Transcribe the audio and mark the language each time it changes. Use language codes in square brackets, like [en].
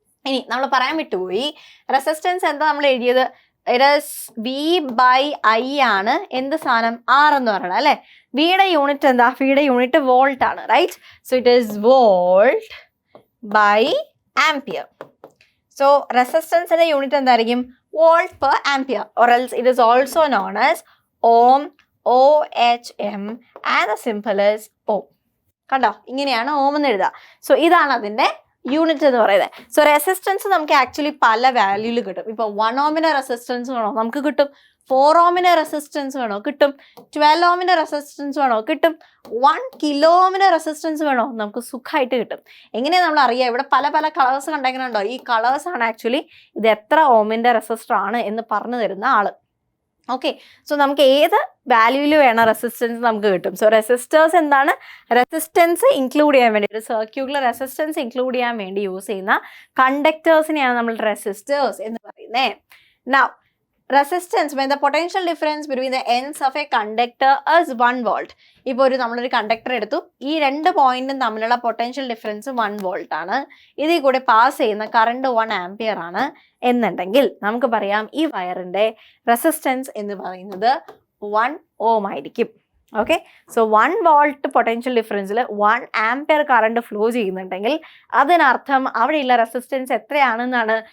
[ml] ഇനി നമ്മൾ പറയാൻ വിട്ടുപോയി, റെസിസ്റ്റൻസ് എന്താ നമ്മൾ എഴുതിയത്? V/I ആണ് എന്ത് സാധനം? R എന്ന് പറയണം അല്ലെ. വിയുടെ യൂണിറ്റ് എന്താ? വിയുടെ യൂണിറ്റ് വോൾട്ട് ആണ്, right? [en] So it is volt by ampere. [ml] So റെസിസ്റ്റൻസിന്റെ യൂണിറ്റ് എന്തായിരിക്കും? [en] Volt per ampere, or else it is also known as ohm, OHM, and the symbol is ohm. [ml] കണ്ടോ, ഇങ്ങനെയാണ് ഓം എന്ന് എഴുതുക. സോ ഇതാണ് അതിന്റെ യൂണിറ്റ് എന്ന് പറയുന്നത്. സോ റെസിസ്റ്റൻസ് നമുക്ക് ആക്ച്വലി പല വാല്യൂയിൽ കിട്ടും. ഇപ്പൊ 1 ഓമിന്റെ റെസിസ്റ്റൻസ് വേണോ? നമുക്ക് കിട്ടും. 4 ഓമിന്റെ റെസിസ്റ്റൻസ് വേണോ? കിട്ടും. 12 ഓമിന്റെ റെസിസ്റ്റൻസ് വേണോ? കിട്ടും. 1 കിലോ ഓമിന്റെ റെസിസ്റ്റൻസ് വേണോ? നമുക്ക് സുഖമായിട്ട് കിട്ടും. എങ്ങനെയാണ് നമ്മൾ അറിയുക? ഇവിടെ പല പല കളേഴ്സ് കണ്ടെങ്കിലുണ്ടോ? ഈ കളേഴ്സ് ആണ് ആക്ച്വലി ഇത് എത്ര ഓമിന്റെ റെസിസ്റ്റർ ആണ് എന്ന് പറഞ്ഞു തരുന്ന ആള്. ഓക്കെ, സോ നമുക്ക് ഏത് വാല്യൂവിൽ വേണം റെസിസ്റ്റൻസ് നമുക്ക് കിട്ടും. സോ റെസിസ്റ്റേഴ്സ് എന്താണ്? റെസിസ്റ്റൻസ് ഇൻക്ലൂഡ് ചെയ്യാൻ വേണ്ടി, ഒരു സർക്യൂലർ റെസിസ്റ്റൻസ് ഇൻക്ലൂഡ് ചെയ്യാൻ വേണ്ടി യൂസ് ചെയ്യുന്ന കണ്ടക്ടേഴ്സിനെയാണ് നമ്മൾ റെസിസ്റ്റേഴ്സ് എന്ന് പറയുന്നത്. [en] Now resistance, when the potential difference between the ends of a conductor is 1 volt. [ml] ഇപ്പോൾ നമ്മളൊരു കണ്ടക്ടർ എടുത്തു, ഈ 2 പോയിന്റും തമ്മിലുള്ള പൊട്ടൻഷ്യൽ ഡിഫറൻസ് 1 വോൾട്ട് ആണ്. ഇതിൽ കൂടെ പാസ് ചെയ്യുന്ന കറണ്ട് 1 ആംപിയർ ആണ് എന്നുണ്ടെങ്കിൽ നമുക്ക് പറയാം ഈ വയറിന്റെ റെസിസ്റ്റൻസ് എന്ന് പറയുന്നത് 1 ഓം ആയിരിക്കും. Okay, so 1 volt potential ഡിഫറൻസിൽ 1 ampere current flow ചെയ്യുന്നുണ്ടെങ്കിൽ അതിനർത്ഥം അവിടെയുള്ള റെസിസ്റ്റൻസ് എത്രയാണെന്നാണ്?